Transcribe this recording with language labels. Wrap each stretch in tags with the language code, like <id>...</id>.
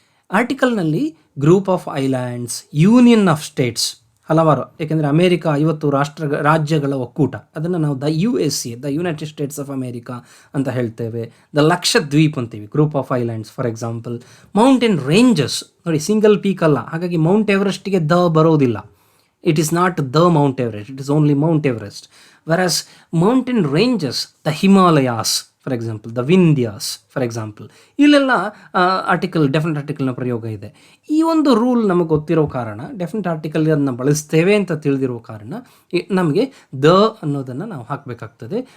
<kn>ಆರ್ಟಿಕಲ್ನಲ್ಲಿ group of islands, union of States ಹಲವಾರು, ಏಕೆಂದರೆ America 50 ರಾಜ್ಯಗಳ ಒಕ್ಕೂಟ, ಅದನ್ನು ನಾವು the USA, the United States of America ಅಂತ ಹೇಳ್ತೇವೆ. ದ ಲಕ್ಷದ್ವೀಪ್ ಅಂತೀವಿ, group of islands. For example mountain ranges ನೋಡಿ, ಸಿಂಗಲ್ ಪೀಕ್ ಅಲ್ಲ, ಹಾಗಾಗಿ ಮೌಂಟ್ ಎವರೆಸ್ಟ್ಗೆ ದ ಬರೋದಿಲ್ಲ.</kn> <en>It is not the Mount Everest, it is only Mount Everest. Whereas mountain ranges, the Himalayas, for example the Vindhyas for example,</en> <kn>ಇಲ್ಲೆಲ್ಲ definite ಆರ್ಟಿಕಲ್ನ ಪ್ರಯೋಗ ಇದೆ. ಈ ಒಂದು rule ನಮಗೆ ಗೊತ್ತಿರೋ ಕಾರಣ, ಡೆಫಿನೆಟ್ ಆರ್ಟಿಕಲ್ ಅದನ್ನು ಬಳಸ್ತೇವೆ ಅಂತ ತಿಳಿದಿರೋ ಕಾರಣ ನಮಗೆ ದ ಅನ್ನೋದನ್ನು ನಾವು ಹಾಕಬೇಕಾಗ್ತದೆ.</kn>